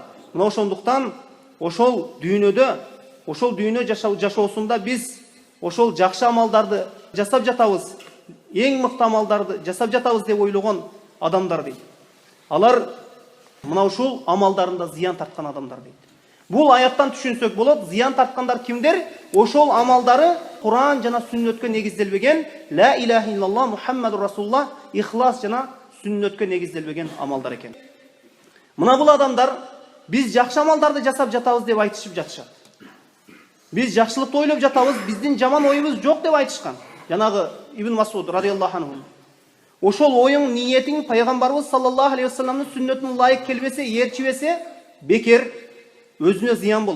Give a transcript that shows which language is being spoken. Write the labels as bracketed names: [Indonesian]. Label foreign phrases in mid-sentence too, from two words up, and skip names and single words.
[Kyrgyz] Мына ошондуктан ошол дүйнө жашоосунда биз ошол жакшы амалдарды жасап жатабыз, эң мыкты амалдарды жасап жатабыз деп ойлогон адамдар дейт. Алар мына ушул амалдарында зыян тарткан адамдар дейт. Бул аяттан түшүнсөк болот, зыян тарткандар кимдер? Ошол амалдары Куран жана сүннөткө негизделбеген, [Arabic] لا إله إلا الله محمد رسول الله, [Kyrgyz] ихлас жана сүннөткө негизделбеген амалдар экен. Мына бул адамдар биз жакшы амалдарды жасап жатабыз деп айтышып жатышат. Биз жакшылыкты ойлоп жатабыз, биздин жаман оюбуз жок деп айтышкан. Жанагы Ибн Мас'уд [Arabic] رضي الله عنه. [Kyrgyz] Ошол оюң, ниетиң пайгамбарыбыз [Arabic] صلى الله عليه وسلم [Kyrgyz] сүннөтүнө ылайык келбесе, ээрчибесе, бекер, өзүнө зыян болот.